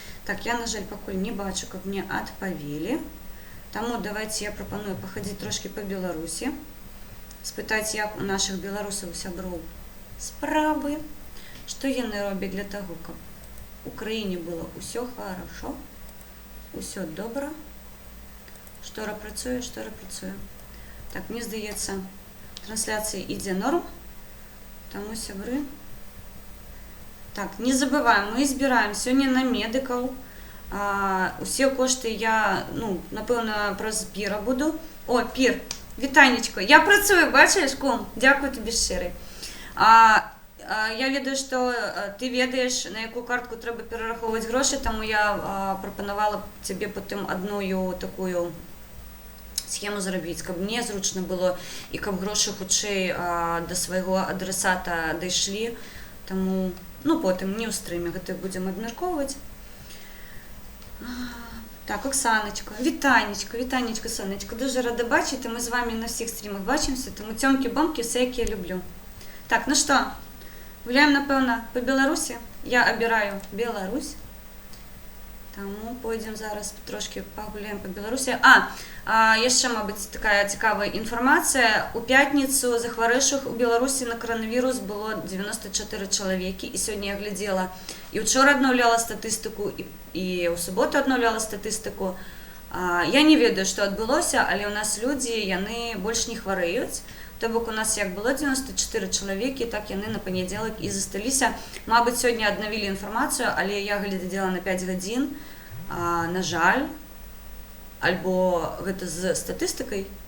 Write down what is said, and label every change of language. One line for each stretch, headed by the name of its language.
Belarusian: Так, я, на жаль, пакуль не бачу, каб мне адпавелі. Таму давайте я прапаную пахадзіць трошкі па Беларусі, спытаць, як у нашых беларусаў сяброў справы, што яны робяць для таго, каб у краіне было ўсё хорошо, ўсё добра, што працуе. Так, мне здаецца, трансляцыя ідзе норм, таму сябры. Так, не забываем, мы збіраем сёння на медыкаў. Усе кошты я, ну, напэўна, праз піра буду. О, пір, вітанечко, я працую, бачыш, кум? Дзякую тобі шчырай. Я ведаю, што ты ведаеш, на якую картку трэба перарахоўваць грошы, таму я прапанавала цябе потым адную такую схему зрабіць, каб мне зручна было і каб грошы хутчэй да свайго адрасата дайшлі. Таму, ну, потым не ў стрыме гэта будзем абмяркоўваць.
Ukrainian: Так, Оксаночка, вітанечко, сонечко, дуже рада бачити, ми з вами на всіх стрімах бачимося, тому цьомки-бомки, все, як я люблю. Так, ну що, гуляємо, напевно, по Білорусі, я обираю Білорусь, тому пойдемо зараз трошки погуляємо по Білорусі. Яшчэ, мабуть, така цікава інформація. У п'ятницю захворевших у Білорусі на коронавірус було 94 чоловіки, і сьогодні я глядела, і вчора обновляла статистику, і у суботу обновляла статистику.
Belarusian: Я не ведаю, што адбылося, але у нас людзі, яны больш не хварэюць. То бок у нас як было 94 чалавекі, так яны на панядзелак і засталіся. Мабыць, сёння аднавілі інфармацыю, але я глядзела на 5 гадзін. На жаль, альбо гэта з статыстыкай.